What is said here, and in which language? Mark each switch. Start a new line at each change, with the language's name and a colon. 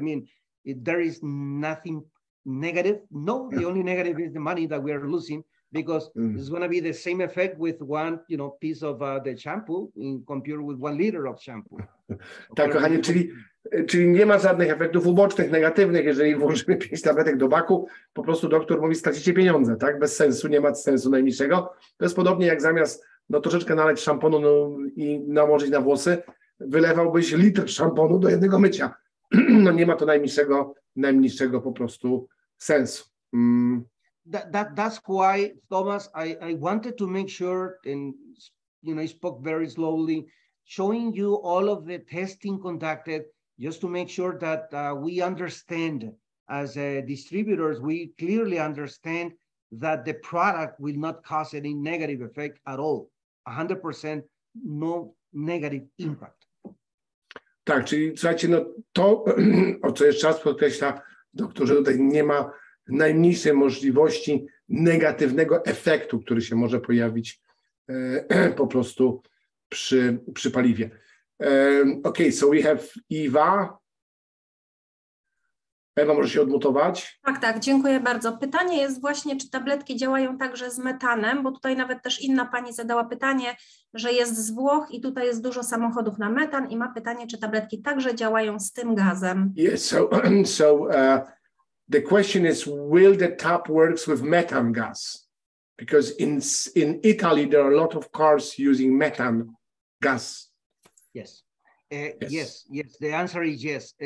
English: I mean, there is nothing negative. No, the only negative is the money that we are losing because it's going to be the same effect with 1, piece of the shampoo in compared with 1 liter of shampoo.
Polish: Tak, kochanie, czyli nie ma żadnych efektów ubocznych, negatywnych, jeżeli włożymy 5 tabletek do baku, po prostu doktor mówi, stracicie pieniądze, tak? Bez sensu, nie ma sensu najmniejszego. To jest podobnie jak zamiast troszeczkę naleć szamponu i nałożyć na włosy, wylewałbyś litr szamponu do jednego mycia. No nie ma to najmniejszego po prostu sensu.
English: That's why, Thomas, I wanted to make sure, and I spoke very slowly, showing you all of the testing conducted, just to make sure that we understand as distributors, we clearly understand that the product will not cause any negative effect at all. 100% no negative impact.
Polish: Tak, czyli słuchajcie, to, o co jeszcze raz podkreśla doktor, że tutaj nie ma najmniejszej możliwości negatywnego efektu, który się może pojawić po prostu przy paliwie.
English: Okay, so we have Ewa.
Polish: Ewa, może się odmutować? Tak, dziękuję bardzo. Pytanie jest właśnie, czy tabletki działają także z metanem, bo tutaj nawet też inna pani zadała pytanie, że jest z Włoch i tutaj jest dużo samochodów na metan i ma pytanie, czy tabletki także działają z tym gazem.
English: Yes, so the question is, will the tab works with methane gas? Because in Italy, there are a lot of cars using methane gas. Yes. Yes. The answer is yes.